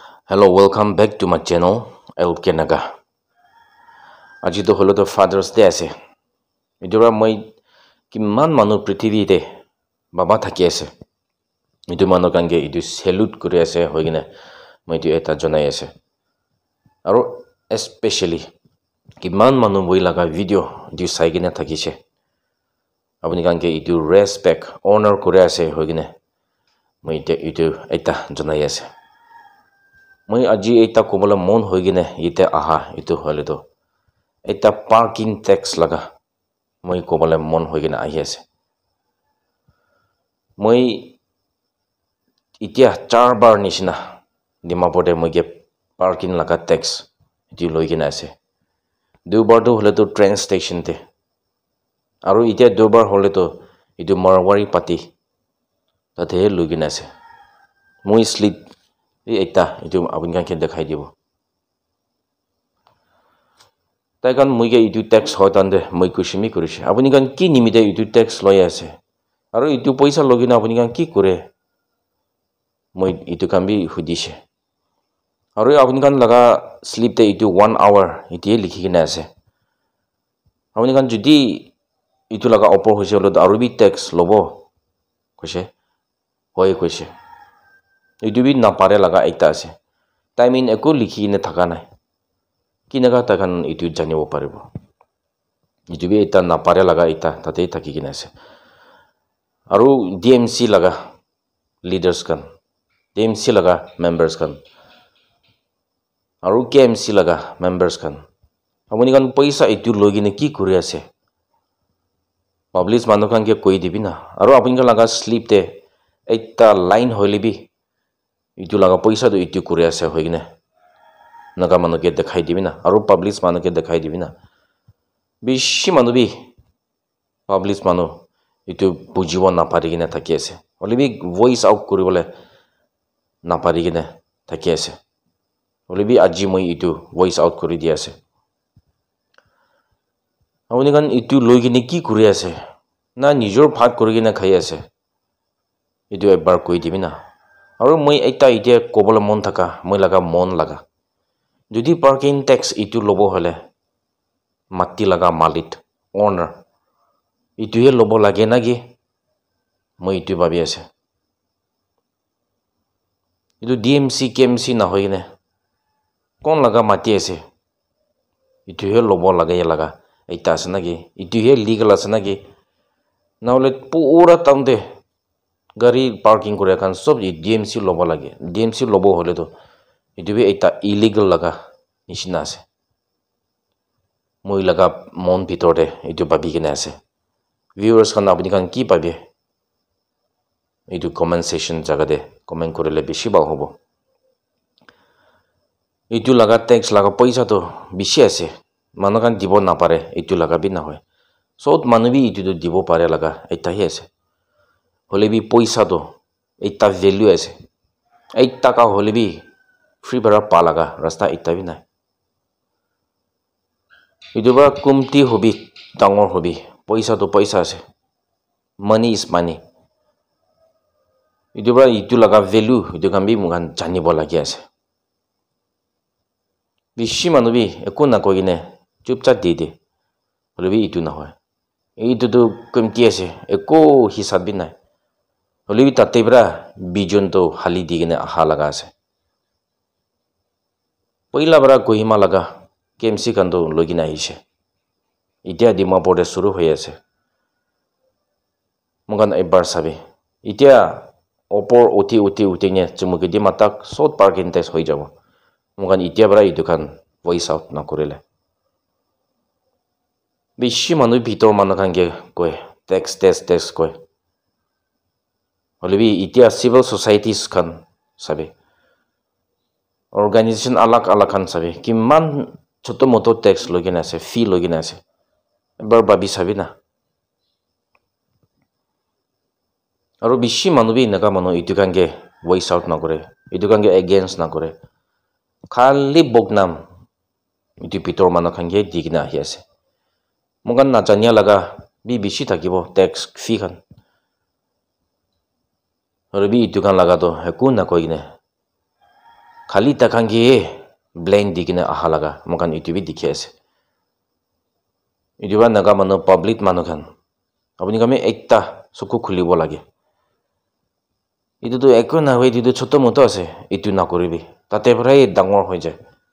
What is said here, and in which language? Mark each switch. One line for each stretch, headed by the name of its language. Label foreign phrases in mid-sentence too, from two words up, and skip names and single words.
English: Hello, welcome back to my channel, LK Naga.
Naga Pidgin: Aji to holo to Father's Day ase. Idura moi kiman manu prithivi te baba thaki ase. Idu manu kange idu salute kuri ase hoigine moi idu eta jonai ase. Aro especially kiman manu boi laga video idu saigine thakise. Apuni kange idu
English: respect, honor
Naga Pidgin: kuri ase hoigine moi idu eta jonai ase. Moi aji eta kobola mon hoigine ite aha itu hole to eta
English: parking tax
Naga Pidgin: laga moi kobola mon hoigine ahi ase. Moi itia 4 bar nishina Dimapur de moi ge parking laga tax itu loigine ase. 2 bar to hole to
English: train station
Naga Pidgin: te aru itia 2 bar hole to itu Marwari pati tate loigine ase. Moi slip eta itu apuni kan ke dekhai dibo tai kan moi ge itu tax hoitande moi kushimi kurishi apuni kan ki nimite itu tax loi ase aru itu paisa logina apuni kan ki kore moi itu kan bi hudishe aru apuni kan laga slip te itu 1 hour itu likhi kina ase apuni kan judi itu laga opor hoise lo aru bi tax lobo kose hoi kose itu bi na pare laga ekta ase timing eko likhi ne thaka nai kinaga takan itu janibo paribo itu bi eta na pare laga ekta tate thaki kina ase aru DMC laga leaders kan DMC laga members kan aru KMC laga members kan amuni kan paisa itu logine ki kuri ase public manu kan ke koi dibina aru apuni kan laga slip te ekta line hoilibi itu laga paisa to itu kuri ase hoigine naga manu ke dekhai dibina aru public manu ke dekhai dibina bishi manu bi public manu itu bujibo na parigine thaki ase olibi
English: voice out
Naga Pidgin: kuribole na parigine thaki ase olibi aji moi itu
English: voice out
Naga Pidgin: kuri di ase apuni kan itu loigine ki kuri ase na nijor phat kurigine khai ase itu ekbar koi dibina aru moi ekta ide kobola mon thaka moi laga mon laga jodi
English: parking tax
Naga Pidgin: itu lobo hole matti laga malit owner itu he lobo lage nagi moi itu babi ase itu DMC KMC na hoine kon laga mati ase itu he lobo laga ya laga ekta ase nagi itu he legal ase nagi na hole pura tamde gari parking kore kan sob DMC lobo lage DMC lobo hole to itu bi eta illegal laga nishina ase moi laga mon bitor de itu babi kena ase viewers kan apni kan ki pabe itu
English: comment section
Naga Pidgin: jaga de comment korele bishi bal hobo itu laga tax laga paisa to bishi ase manu kan dibo na pare itu laga bi na hoy sot manu bi itu dibo pare laga eta hi ase hole bi paisa to ekta value ase ekta ka hole bi free bara pa laga rasta ekta bi nai itu ba kumti hobi dangor hobi paisa to paisa ase
English: money is money
Naga Pidgin: itu ba itu laga value itu kan bi mugan janibo lagi ase bishi manu bi eko na kogine chupchat de de hole bi itu na hoy itu to kumti ase eko hisab bi nai holibi tatebra bijon to hali digine aha laga ase poila bara kohima laga KMC kan to logina hise itia Dimapur de suru hoy ase mugan ebar sabe itia opor uti ne chumuke di matak sot
English: parking tax
Naga Pidgin: hoi jabo mugan itia bara itu kan
English: voice out
Naga Pidgin: na korele bishi manu bitor manu kan ge koi tax koi holibi itia
English: civil societies
Naga Pidgin: kan sabe organization alak kan sabe kiman choto moto tax logina ase fee logina ase bar babi sabe na aru bishi manu bi naga manu itu kan ge
English: voice out
Naga Pidgin: na kore itu kan ge against na kore khali bognam itu pitor manu kan ge digna hi ase mugan na janya laga bi bishi thakibo tax fee kan Horibi itu kan laga to heku na koine khali takangi blend dikine aha laga mokan itu bi dikhi ase itu ba naga manu public manu khan apuni kami ekta suku khulibo lage itu to ekko na hoi itu choto moto ase itu na koribi tate prai dangor hoi jay